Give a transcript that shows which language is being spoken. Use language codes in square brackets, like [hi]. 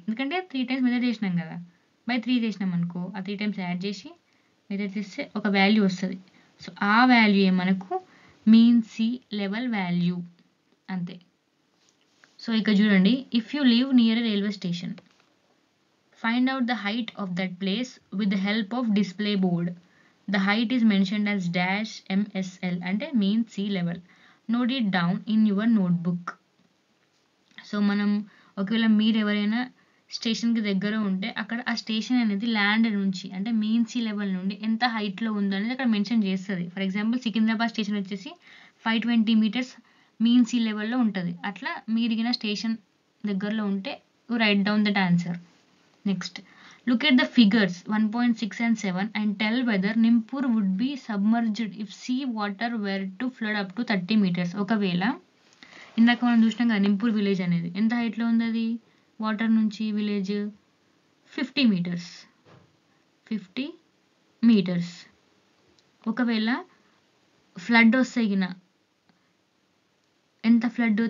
[te] ఎందుకంటే 3 times measure చేసినాం కదా, బై 3 చేసినాం అనుకో, ఆ 3 times యాడ్ చేసి మెజర్ చేస్తే ఒక వాల్యూ వస్తుంది. సో ఆ వాల్యూ మనకు మీన్ సీ లెవెల్ వాల్యూ అంతే. సో ఇక్కడ చూడండి, [en] If you live near a railway station, find out the height of that place with the help of display board. The height is mentioned as dash MSL అంటే mean sea level. Note it down in your notebook. [te] So మనం ఒకవేళ మీరు ఎవరైనా స్టేషన్కి దగ్గర ఉంటే అక్కడ ఆ స్టేషన్ అనేది ల్యాండ్ నుంచి అంటే మీన్ సీ లెవెల్ నుండి ఎంత హైట్లో ఉందో అనేది అక్కడ మెన్షన్ చేస్తుంది. ఫర్ ఎగ్జాంపుల్ సికింద్రాబాద్ స్టేషన్ వచ్చేసి 520 meters మీన్ సీ లెవెల్లో ఉంటుంది. అట్లా మీరు స్టేషన్ దగ్గరలో ఉంటే [en] Write down that answer. Next, look at the figures 1.6 and 7 and tell whether Nimpur would be submerged if sea water were to flood up to 30 meters. [te] ఒకవేళ ఇందాక మనం చూసినాం కదా నింపూర్ విలేజ్ అనేది ఎంత హైట్లో ఉంది, అది వాటర్ నుంచి విలేజ్ 50 meters. 50 meters. ఒకవేళ ఫ్లడ్ వస్తే ఎంత ఫ్లడ్?